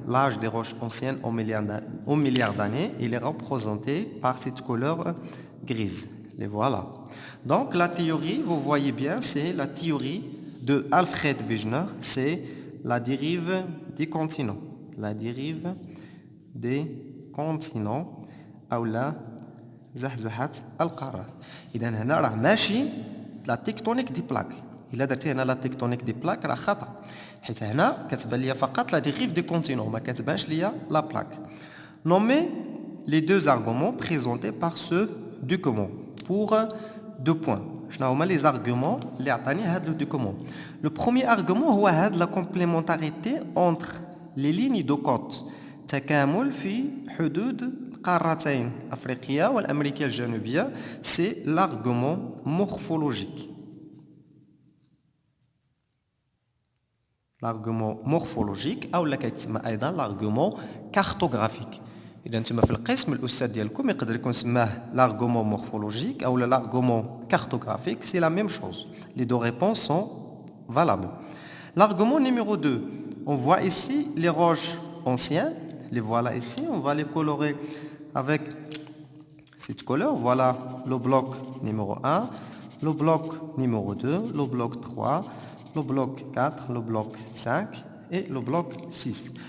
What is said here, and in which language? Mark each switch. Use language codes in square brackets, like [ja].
[fr] L'âge des roches anciennes en milliards d'années, il est représenté par cette couleur grise. Les voilà. Donc la théorie, vous voyez bien, c'est la théorie de Alfred Wegener, c'est la dérive des continents. La dérive des continents [ar] أو لا زحزحة القارات. إذا هنا راه ماشي [fr] لا تكتونيك دي بلاك. [ar] إلا درتي هنا لا تكتونيك دي بلاك راه خطأ. حيت هنا كتبان ليا فقط [fr] لا ديريف دي كونتينون [ar] ما كتبانش ليا لا بلاك. [fr] Nommez les deux arguments présentés par ce document pour 2 points. [ar] شنو هما les arguments اللي عطاني هذا le document. [fr] Le premier argument [ar] هو هاد [fr] la complémentarité entre les lignes de côte. [ar] تكامل في حدود القارتين أفريقيا والأمريكا الجنوبية. [fr] C'est l'argument morphologique. L'argument morphologique [ar] أو لا كيتسمى أيضا [fr] l'argument cartographique. [ar] إذا نتوما في القسم الأستاذ ديالكم يقدر يكون سماه l'argument morphologique أو l'argument cartographique. [fr] C'est la même chose. Les deux réponses sont valables. L'argument numéro 2. On voit ici les roches anciennes. Les voilà ici. On va les colorer avec cette couleur. Voilà le bloc numéro 1, le bloc numéro 2, le bloc 3, le bloc 4, le bloc 5 et le bloc 6.